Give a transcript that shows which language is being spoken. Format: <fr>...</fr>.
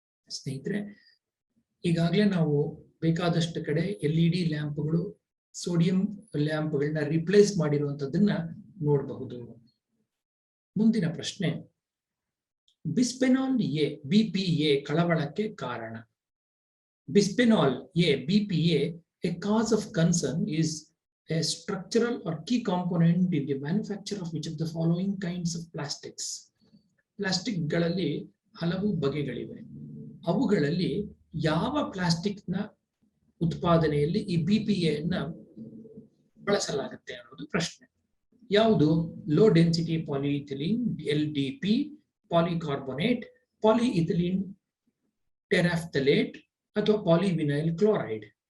<kn>ಸ್ನೇಹಿತರೆ, ಈಗಾಗಲೇ ನಾವು ಬೇಕಾದಷ್ಟು ಕಡೆ LED ಲ್ಯಾಂಪ್ಗಳು, ಸೋಡಿಯಂ ಲ್ಯಾಂಪ್ಗಳನ್ನ ರಿಪ್ಲೇಸ್ ಮಾಡಿರುವಂತದ್ದನ್ನ ನೋಡಬಹುದು. ಮುಂದಿನ ಪ್ರಶ್ನೆ, ಬಿಸ್ಪೆನಾಲ್ ಎ BPA ಕಳವಳಕ್ಕೆ ಕಾರಣ.</kn> <en>Bisphenol A BPA, a cause of concern is a structural or key component in the manufacture of which of the following kinds of plastics.</en> <kn>ಪ್ಲಾಸ್ಟಿಕ್ಗಳಲ್ಲಿ ಹಲವು ಬಗೆಗಳಿವೆ. ಅವುಗಳಲ್ಲಿ ಯಾವ ಪ್ಲಾಸ್ಟಿಕ್ನ ಉತ್ಪಾದನೆಯಲ್ಲಿ ಈ BPA ಅನ್ನ ಬಳಸಲಾಗುತ್ತೆ ಅನ್ನೋದು ಪ್ರಶ್ನೆ. ಯಾವುದು?</kn> <en>low density polyethylene LDP, polycarbonate, polyethylene terephthalate</en> <kn>ಅಥವಾ</kn> <en>Polyvinyl chloride.</en>